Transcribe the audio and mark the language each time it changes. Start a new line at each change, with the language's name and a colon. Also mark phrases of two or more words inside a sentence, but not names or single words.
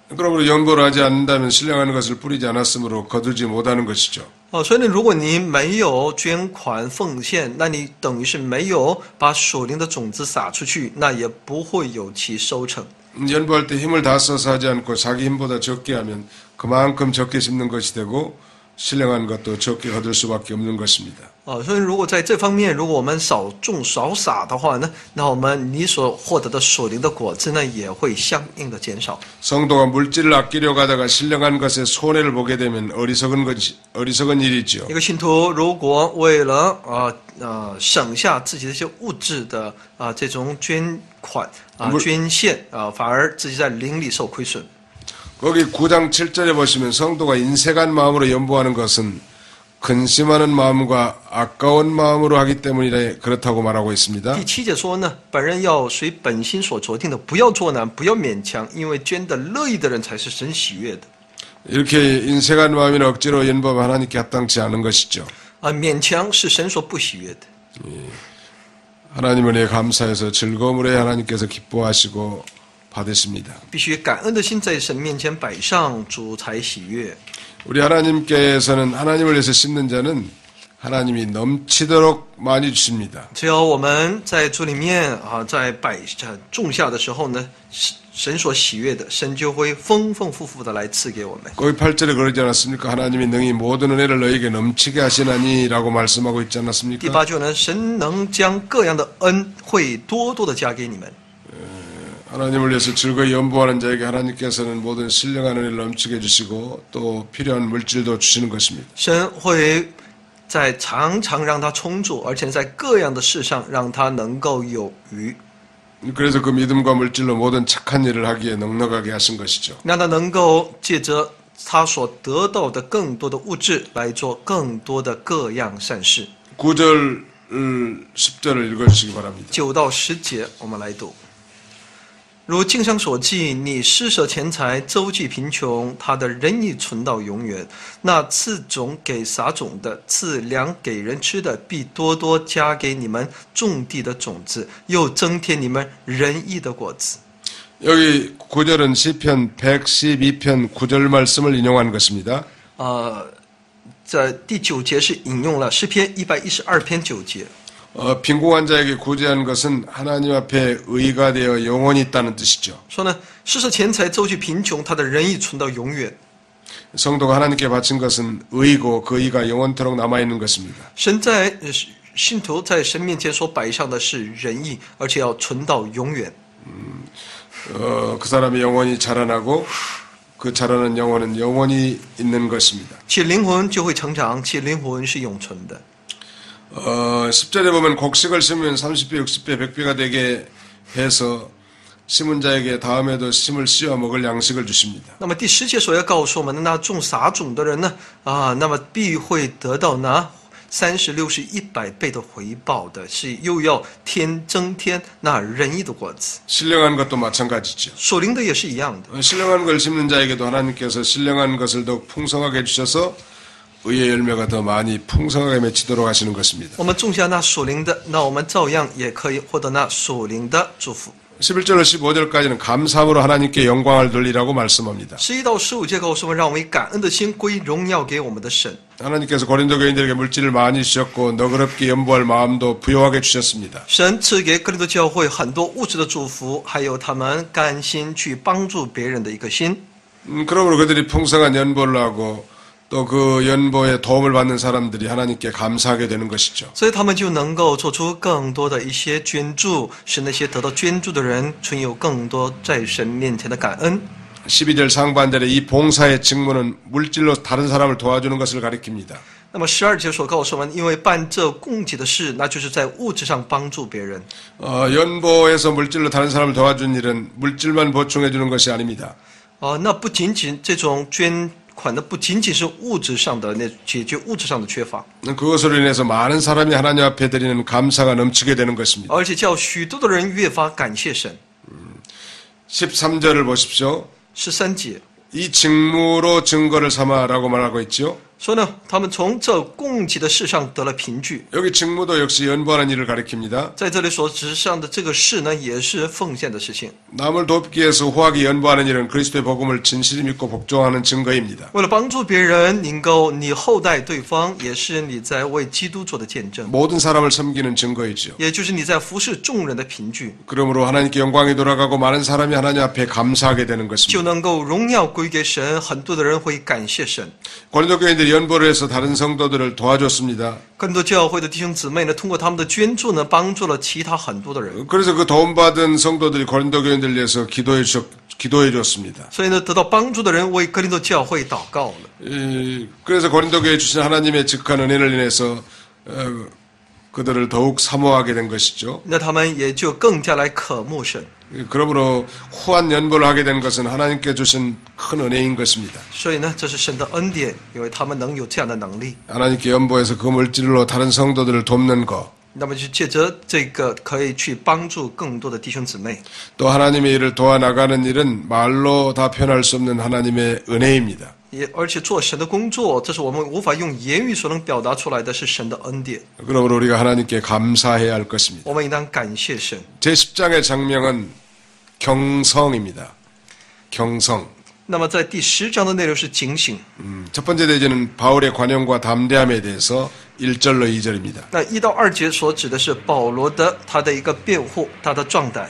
Korean: 그러므로 연보를 하지 않는다면 신령한 것을 뿌리지 않았으므로 거두지 못하는 것이죠.
Chinese: 所以呢，如果你没有捐款奉献，那你等于是没有把属灵的种子撒出去，那也不会有其收成。
Korean: 연보할 때 힘을 다 써서 하지 않고 자기 힘보다 적게 하면 그만큼 적게 심는 것이 되고 신령한 것도 적게 거둘 수밖에 없는 것입니다.
Chinese: 所以如果在这方面，如果我们少种少撒的话呢，那你所获得的属灵的果子呢，也会相应的减少。
Korean: 성도가 물질을 아끼려고 하다가 신령한 것에 손해를 보게 되면 어리석은 일이죠.
Chinese: 一个信徒如果为了省下自己的一些物质的这种捐款捐献反而自己在灵里受亏损。
Korean: 거기 9장 7절에 보시면 성도가 인색한 마음으로 연보하는 것은 근심하는 마음과 아까운 마음으로 하기 때문이라 그렇다고 말하고 있습니다.
Chinese: 第7节说呢，本人要随本心所酌定的，不要作难，不要勉强，因为捐的乐意的人才是神喜悦的。
Korean: 이렇게 인색한 마음이나 억지로 연보하면 하나님께 합당치 않은 것이죠.
Chinese: 勉强是神所不喜悦的。
Korean: 하나님 은혜에 감사해서 즐거움으로 하나님께서 기뻐하시고 받으십니다.
Chinese: 必须感恩的心在神面前摆上，主才喜悦。
Korean: 우리 하나님께서는 하나님을 위해서 심는 자는 하나님이 넘치도록 많이 주십니다.
Chinese: 只要我们在主里面在种下的时候呢，神所喜悦的，神就会丰丰富富的来赐给我们。
Korean: 거기 8절에 그러지 않았습니까? 하나님이 능히 모든 은혜를 너에게 넘치게 하시나니라고 말씀하고 있지
Chinese: 第
Korean: 않았습니까?
Chinese: 8 节呢，神能将各样的恩惠多多的加给你们。
Korean: 하나님을 위해서 즐거이 연보하는 자에게 하나님께서는 모든 신령한 은혜를 넘치게 해주시고 또 필요한 물질도 주시는 것입니다.
Chinese: 神会在常常让他充足，而且在各样的事上让他能够有余，
Korean: 그래서 그 믿음과 물질로 모든 착한 일을 하기에 넉넉하게 하신 것이죠.
Chinese: 让他能够借着他所得到的更多的物质来做更多的各样善事。
Korean: 9절 10절을 읽어주시기 바랍니다.
Chinese: 9 到10节，我们来读。如经上所记，你施舍钱财，周济贫穷，他的仁义存到永远。那赐种给撒种的，赐粮给人吃的，必多多加给你们种地的种子，又增添你们仁义的果子。
Korean: 여기 9절은 시편 112편 9절 말씀을 인용한 것입니다.
Chinese: 在第9节是引用了诗篇112篇9节。
Korean: 빈궁한 자에게 구제한 것은 하나님 앞에 의가 되어 영원히 있다는 뜻이죠.
Chinese: 说呢，施舍钱财周济贫穷，他的仁义存到永远。
Korean: 성도가 하나님께 바친 것은 의고 그 의가 영원토록 남아있는 것입니다.
Chinese: 神在信徒在神面前所摆上的是仁义，而且要存到永远。
Korean: 그 사람이 영원히 자라나고 그 자라는 영혼은 영원히 있는 것입니다.
Chinese: 其灵魂就会成长，其灵魂是永存的。
Korean: 10절에 보면 곡식을 심으면 30배, 60배, 100배가 되게 해서 심은 자에게 다음에도 심을 씌워 먹을 양식을 주십니다.
Chinese: 那么第10节所要告诉我们的，那种撒种的人呢，那么必会得到那30、60、100倍的回报的，是又要增添那仁义的果子。
Korean: 신령한 것도 마찬가지죠.
Chinese: 属灵的也是一样的。
Korean: 신령한 걸 심는 자에게도 하나님께서 신령한 것을 더욱 풍성하게 주셔서 의의 열매가 더 많이 풍성하게 맺히도록 하시는 것입니다.
Chinese: 我们种下那属灵的，那我们照样也可以获得那属灵的祝福。
Korean: 11절로 15절까지는 감사함으로 하나님께 영광을 돌리라고 말씀합니다.
Chinese: 11 到15节告诉我们，让我们以感恩的心归荣耀给我们的神。
Korean: 하나님께서 고린도 교인들에게 물질을 많이 주셨고 너그럽게 연보할 마음도 부여하게 주셨습니다.
Chinese: 神赐给哥林多教会很多物质的祝福，还有他们甘心去帮助别人的一个心。
Korean: 그러므로 그들이 풍성한 연보를 하고 또 그 연보에 도움을 받는 사람들이 하나님께 감사하게 되는 것이죠.
Chinese: 所以他们就能够做出更多的一些捐助，使那些得到捐助的人存有更多在神面前的感恩。
Korean: 12절 상반절에 이 봉사의 직무는 물질로 다른 사람을 도와주는 것을 가리킵니다.
Chinese: 那么12节所告诉我们，因为办这供给的事，那就是在物质上帮助别人。
Korean: 연보에서 물질로 다른 사람을 도와준 일은 물질만 보충해 주는 것이 아닙니다.
Chinese: 那不仅仅这种捐款的不仅仅是物质上的那解决物质上的缺乏，
Korean: 그것으로 인해서 많은 사람이 하나님 앞에 드리는 감사가 넘치게 되는 것입니다.
Chinese: 而且叫许多的人越发感谢神。
Korean: 13절을 보십시오.
Chinese: 13节
Korean: 이 직무로 증거를 삼아라고 말하고 있죠.
Chinese: 说呢，他们从这供给的事上得了凭据。
Korean: 여기 직무도 역시 연보하는 일을 가리킵니다.
Chinese: 在这里所指上的这个事呢，也是奉献的事情。
Korean: 남을 돕기 위해서 후하게 연보하는 일은 그리스도의 복음을 진실히 믿고 복종하는 증거입니다.
Chinese: 为了帮助别人，能够你厚待对方，也是你在为基督做的见证，
Korean: 모든 사람을 섬기는 증거이죠.
Chinese: 也就是你在服侍众人的凭据，
Korean: 그러므로 하나님께 영광이 돌아가고 많은 사람이 하나님 앞에 감사하게 되는
Chinese: 就
Korean: 것입니다.
Chinese: 能够荣耀归给神。很多的人会感谢神。
Korean: 고린도 교인들이 연보를 해서 다른 성도들을 도와줬습니다.
Chinese: 更多教会的弟兄姊妹呢，通过他们的捐助呢，帮助了其他很多的人。
Korean: 그래서 그 도움받은 성도들이 고린도 교인들을 위해서 기도해 줬습니다.
Chinese: 所以呢，得到帮助的人为哥林多教会祷告了。
Korean: 그래서 고린도 교회에 주신 하나님의 직한 은혜를 인해서 그들을 더욱 사모하게 된 것이죠.
Chinese: 那他们也就更加来渴慕神。
Korean: 그러므로 후한 연보를 하게 된 것은 하나님께 주신 큰 은혜인 것입니다.
Chinese: 所以呢，这是神的恩典，因为他们能有这样的能力。
Korean: 하나님께 연보해서 그 물질로 다른 성도들을 돕는 것,
Chinese: 那么就借着这个，可以去帮助更多的弟兄姊妹。
Korean: 또 하나님의 일을 도와나가는 일은 말로 다 표현할 수 없는 하나님의 은혜입니다.
Chinese: 而且做神的工作，这是我们无法用言语所能表达出来的，是神的恩典。
Korean: 그러므로 우리가 하나님께 감사해야 할 것입니다.
Chinese: 我们应当感谢神。
Korean: 제10장의 장명은 경성입니다. 경성.
Chinese: 那么在第10章的内容是警醒。
Korean: 첫 번째 대제는 바울의 관용과 담대함에 대해서 1절로 2절입니다.
Chinese: 那1到2节所指的是保罗的他的一个辩护，他的壮胆。